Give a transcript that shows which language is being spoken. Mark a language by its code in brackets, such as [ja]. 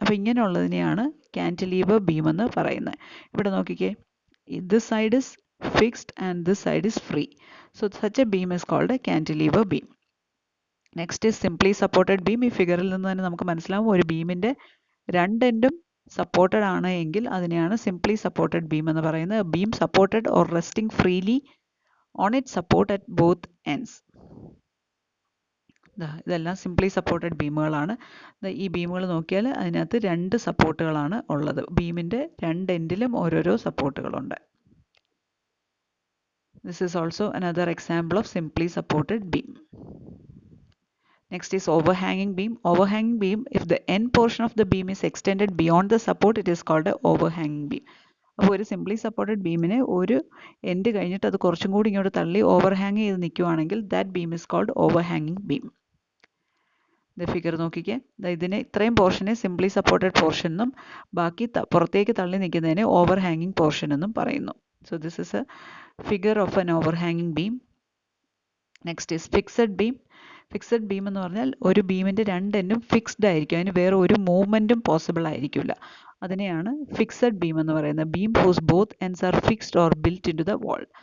[ml] അപ്പോൾ ഇങ്ങനെയുള്ളതിനെയാണ് കാന്റിലീവർ ബീം എന്ന് പറയുന്നത്. ഇവിടെ നോക്കിക്കേ, [en] this side is fixed and this side is free. So such a beam is called a cantilever beam. Next is simply supported beam. [ml] ഈ ഫിഗറിൽ നിന്ന് തന്നെ നമുക്ക് മനസ്സിലാവും, ഒരു ബീമിൻ്റെ രണ്ട് എൻഡും സപ്പോർട്ടഡ് ആണ് എങ്കിൽ അതിനെയാണ് സിംപ്ലി സപ്പോർട്ടഡ് ബീം എന്ന് പറയുന്നത്. [en] Beam supported or resting freely on it support at both ends. [ml] ഇതെല്ലാം സിംപ്ലി സപ്പോർട്ടഡ് ബീമുകളാണ്. ഈ ബീമുകൾ നോക്കിയാൽ അതിനകത്ത് രണ്ട് സപ്പോർട്ടുകളാണ് ഉള്ളത്. ബീമിൻ്റെ രണ്ട് എൻഡിലും ഓരോരോ സപ്പോർട്ടുകളുണ്ട്. [en] This is also another example of simply supported beam. Next is overhanging beam. Overhanging beam, if the end portion of the beam is extended beyond the support, it is called a overhanging beam. [ml] അപ്പോൾ ഒരു simply supported ബീമിനെ ഒരു end കഴിഞ്ഞിട്ട് അത് കുറച്ചും കൂടി ഇങ്ങോട്ട് തള്ളി overhang ചെയ്ത് നിൽക്കുവാണെങ്കിൽ [en] That beam is called ഓവർഹാങ്ങിങ് beam. [ml] Figure നോക്കിക്കേ, ഇതിനെ ഇത്രയും പോർഷനെ സിംപ്ലി സപ്പോർട്ടഡ് പോർഷൻ എന്നും ബാക്കി പുറത്തേക്ക് തള്ളി നിൽക്കുന്നതിനെ ഓവർഹാങ്ങിങ് പോർഷൻ എന്നും പറയുന്നു. [en] So this is a figure of an overhanging beam. Next is fixed beam. [ml] Fixed beam എന്ന് പറഞ്ഞാൽ ഒരു ബീമിൻ്റെ രണ്ട് എൻഡും ഫിക്സ്ഡ് ആയിരിക്കും, അതിന് വേറെ ഒരു മൂവ്മെൻറ്റും പോസിബിൾ ആയിരിക്കില്ല. അതിനെയാണ് ഫിക്സഡ് ബീം എന്ന് പറയുന്നത്. [en] Beam whose both ends are fixed or built in to the wall.